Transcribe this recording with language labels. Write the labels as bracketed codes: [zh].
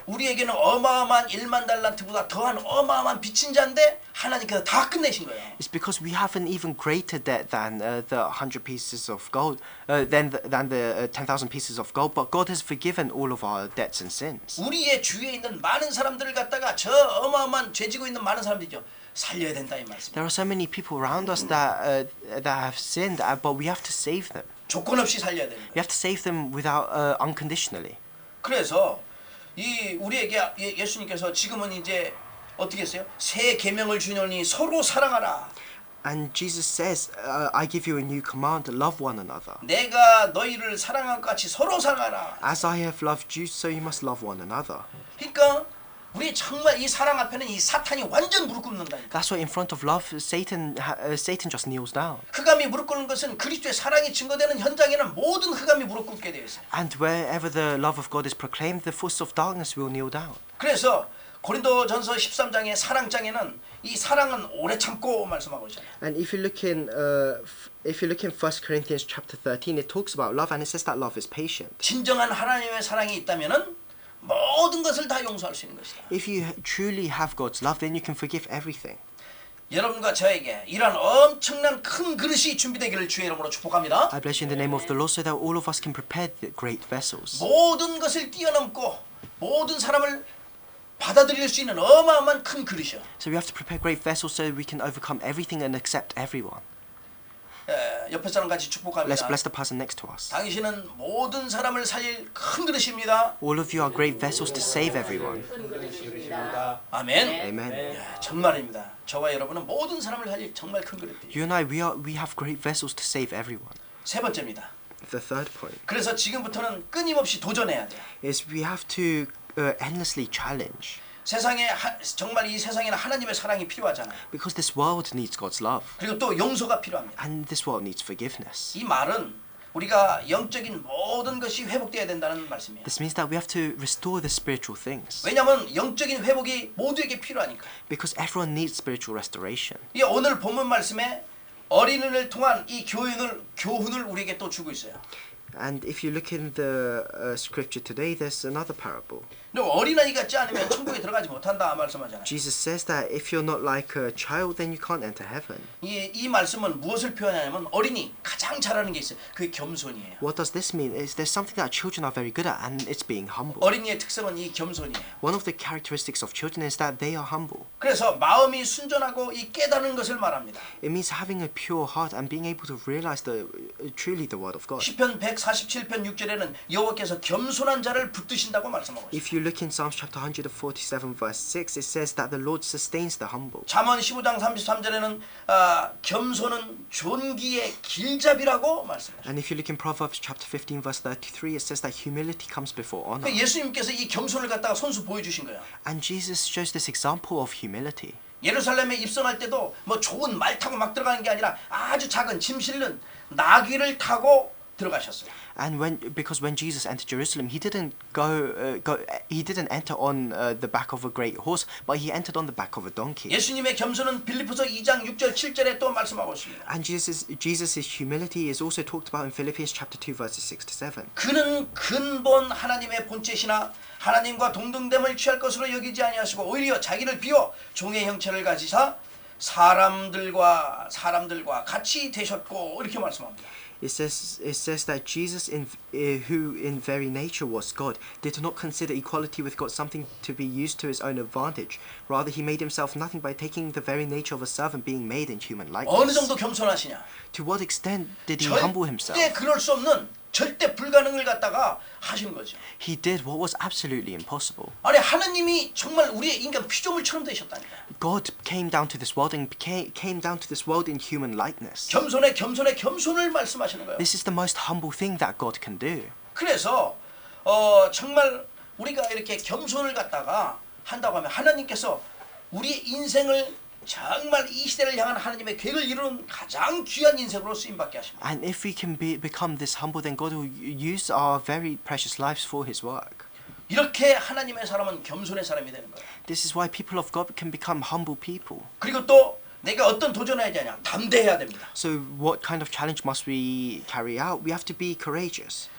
[ko] 우리에게는 어마어마한 10,000달란트보다 더한 어마어마한 빚진 자인데 하나님께서 다 끝내신 거예요. [en] It's because we have an even greater debt than the 100 pieces of gold, than the 10,000 pieces of gold. But God has forgiven all of our debts and sins. [ko] 우리의 주위에 있는 많은 사람들을 갖다가 저 어마어마한 죄지고 있는 많은 사람들이죠. 살려야 된다 이 말씀. [en] There are so many people around us that have sinned, but we have to save them. [ko] 조건 없이 살려야 되는 거예요. [en] We have to save them without unconditionally. [ko] 그래서 이 우리에게 예수님께서 지금은 이제 어떻게 했어요? 새 계명을 주노니 서로 사랑하라. [en] And Jesus says, I give you a new command, love one another. [ko] 내가 너희를 사랑한 것 같이 서로 사랑하라. [en] As I have loved you, so you must love one another. [ko] 그러니까 우리 정말 이 사랑 앞에는 이 사탄이 완전 무릎 꿇는다니까. [en] That's why in front of love, Satan just kneels down. [ko] 흑암이 무릎 꿇는 것은 그리스도의 사랑이 증거되는 현장에는 모든 흑암이 무릎 꿇게 되어 있어요. [en] And wherever the love of God is proclaimed, the forces of darkness will kneel down. [ko] 그래서 고린도전서 13장의 사랑장에는 이 사랑은 오래 참고 말씀하고 있잖아요. [en] And if you look in 1 Corinthians chapter 13, it talks about love, and it says that love is patient. [ko] 진정한 하나님의 사랑이 있다면은 모든 것을 다 용서할 수 있는 것이다. [en] If you truly have God's love, then you can forgive everything. [ko] 여러분과 저에게 이러한 엄청난 큰 그릇이 준비되기를 주의 이름으로 축복합니다. [en] I bless you in the name of the Lord, so that all of us can prepare the great vessels. [ko] 모든 것을 뛰어넘고 모든 사람을 받아들일 수 있는 어마어마한 큰 그릇이요. [en] So we have to prepare great vessels so we can overcome everything and accept everyone. [ko] 옆에 사람 같이 [en] Let's [ko] 축복합니다. [en] bless the person next to us. [ko] 당신은 모든 사람을 살릴 큰 그릇입니다. [en] All of you are great vessels to save everyone. [ko] 아멘. [en] Amen. [ko] 예, 정말입니다. 저와 여러분은 모든 사람을 살릴 정말 큰 그릇이에요. [en] You and I, we have great vessels to save everyone. [ko] 세 번째입니다. [en] The third point [ko] 그래서 지금부터는 끊임없이 도전해야 돼요. [en] is we have to endlessly challenge. [ko] 세상에 정말 이 세상에는 하나님의 사랑이 필요하잖아요. [en] Because this world needs God's love. [ko] 그리고 또 용서가 필요합니다. [en] And this world needs forgiveness. [ko] 이 말은 우리가 영적인 모든 것이 회복돼야 된다는 말씀이에요. [en] This means that we have to restore the spiritual things. [ko] 왜냐하면 영적인 회복이 모두에게 필요하니까. [en] Because everyone needs spiritual restoration. [ko] 이 오늘 본문 말씀에 어린이를 통한 이 교훈을 우리에게 또 주고 있어요. [en] And if you look in the scripture today, there's another parable. [ko] 근데 어린아이 같지 않으면 천국에 들어가지 못한다 말씀하잖아요. [en] Jesus says that if you're not like a child, then you can't enter heaven. [ko] 이 말씀은 무엇을 표현하냐면 어린이 가장 잘하는 게 있어요. 그게 겸손이에요. [en] What does this mean? Is there's something that children are very good at, and it's being humble. [ko] 어린이의 특성은 이 겸손이에요. [en] One of the characteristics of children is that they are humble. [ko] 그래서 마음이 순전하고 이 깨닫는 것을 말합니다. [en] It means having a pure heart and being able to realize truly the word of God. [ko] 시편 147편 6절에는 여호와께서 겸손한 자를 붙드신다고 말씀하고 있어요. [en] If you look in Psalms chapter 147 verse 6, it says that the Lord sustains the humble. [ko] 잠언 15장 33절에는 겸손은 존귀의 길잡이라고 말씀하셨어요. [en] And if you look in Proverbs chapter 15 verse 33, it says that humility comes before honor. [ko] 예수님께서 이 겸손을 갖다가 손수 보여주신 거예요. [en] And Jesus shows this example of humility. [ko] 예루살렘에 입성할 때도 뭐 좋은 말 타고 막 들어가는 게 아니라 아주 작은 짐 실는 나귀를 타고 들어가셨어요. [en] And because when Jesus entered Jerusalem, he didn't he didn't enter on the back of a great horse, but he entered on the back of a donkey. [ko] 예수님의 겸손은 빌립보서 2장 6절 7절에 또 말씀하고 있습니다. [en] And Jesus's humility is also talked about in Philippians chapter 2 verses 6 to 7. [ko] 그는 근본 하나님의 본체시나 하나님과 동등됨을 취할 것으로 여기지 아니하시고 오히려 자기를 비워 종의 형체를 가지사 사람들과 같이 되셨고 이렇게 말씀합니다. [en] It says that Jesus, who in very nature was God, did not consider equality with God something to be used to his own advantage. Rather, he made himself nothing by taking the very nature of a servant, being made in human [ko] 어느 [en] likeness. [ko] 정도 겸손하시냐? [en] To what extent did he humble himself? [ko] 절대 그럴 수 없는 절대 불가능을 갖다가 하신 거죠. [en] He did what was absolutely impossible. [ko] 아니 하나님이 정말 우리의 인간 피조물처럼 되셨다니까. [en] God came down to this world and came down to this world in human likeness. [ko] 겸손을 말씀하시는 거예요. [en] This is the most humble thing that God can do. [ko] 그래서 정말 우리가 이렇게 겸손을 갖다가 한다고 하면 하나님께서 우리의 인생을 정말 이 시대를 향한 하나님의 계획을 이루는 가장 귀한 인생으로 쓰임받게 하십니다. [en] And if we can become this humble, then God will use our very precious lives for His work. [ko] 이렇게 하나님의 사람은 겸손의 사람이 되는 거예요. [en] This is why people of God can become humble people. [ko] 그리고 또 내가 어떤 도전을 해야 되냐? 담대해야 됩니다. [en] So what kind of challenge must we carry out? We have to be courageous.